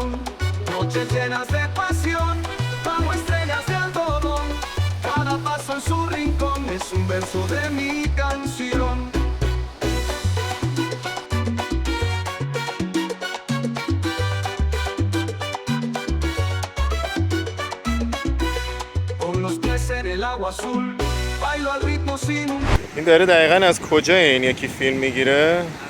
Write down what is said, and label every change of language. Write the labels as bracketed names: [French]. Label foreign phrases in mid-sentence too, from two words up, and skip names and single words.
[Spanish] Noches llenas de pasión, bajo estrellas de algodón, cada paso en su rincón es un verso de mi canción. Con los pies en el agua azul, bailo al ritmo sin un... [Persian] این داره دقیقاً از کجا این یکی فیلم میگیره؟